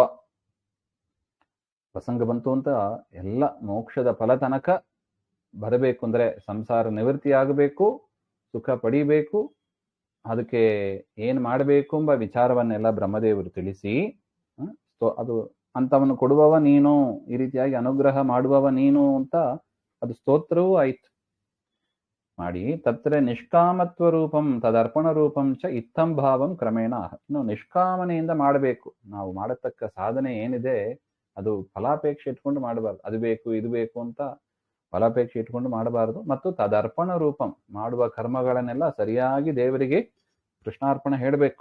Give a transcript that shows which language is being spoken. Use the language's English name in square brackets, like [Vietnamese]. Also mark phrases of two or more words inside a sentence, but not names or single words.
[Kannada] ಪ್ರಸಂಗ ಬಂತು ಅಂತ ಎಲ್ಲ ಮೋಕ್ಷದ ಫಲ ತನಕ ಬರಬೇಕು ಅಂದ್ರೆ ಸಂಸಾರ ನಿವೃತ್ತಿ ಆಗಬೇಕು, ಸುಖ ಪಡಿಬೇಕು, ಅದಕ್ಕೆ ಏನ್ ಮಾಡಬೇಕು ಎಂಬ ವಿಚಾರವನ್ನೆಲ್ಲ ಬ್ರಹ್ಮದೇವರು ತಿಳಿಸಿ ಅದು ಅಂತವನ್ನು ಕೊಡುವವ ನೀನು, ಈ ರೀತಿಯಾಗಿ ಅನುಗ್ರಹ ಮಾಡುವವ ನೀನು ಅಂತ ಅದು ಸ್ತೋತ್ರವೂ ಆಯ್ತು ಮಾಡಿ. [Sanskrit] ತತ್ರ ನಿಷ್ಕಾಮತ್ವ ರೂಪಂ ತದರ್ಪಣ ರೂಪಂ ಚ ಇತ್ತಂ ಭಾವಂ ಕ್ರಮೇಣ. [Kannada] ಇನ್ನು ನಿಷ್ಕಾಮನೆಯಿಂದ ಮಾಡಬೇಕು. ನಾವು ಮಾಡತಕ್ಕ ಸಾಧನೆ ಏನಿದೆ ಅದು ಫಲಾಪೇಕ್ಷೆ ಇಟ್ಕೊಂಡು ಮಾಡಬಾರ್ದು. ಅದು ಬೇಕು ಇದು ಬೇಕು ಅಂತ ಫಲಾಪೇಕ್ಷೆ ಇಟ್ಕೊಂಡು ಮಾಡಬಾರದು. ಮತ್ತು [Sanskrit] ತದರ್ಪಣ ರೂಪಂ, [Kannada] ಮಾಡುವ ಕರ್ಮಗಳನ್ನೆಲ್ಲ ಸರಿಯಾಗಿ ದೇವರಿಗೆ ಕೃಷ್ಣಾರ್ಪಣ ಹೇಳಬೇಕು.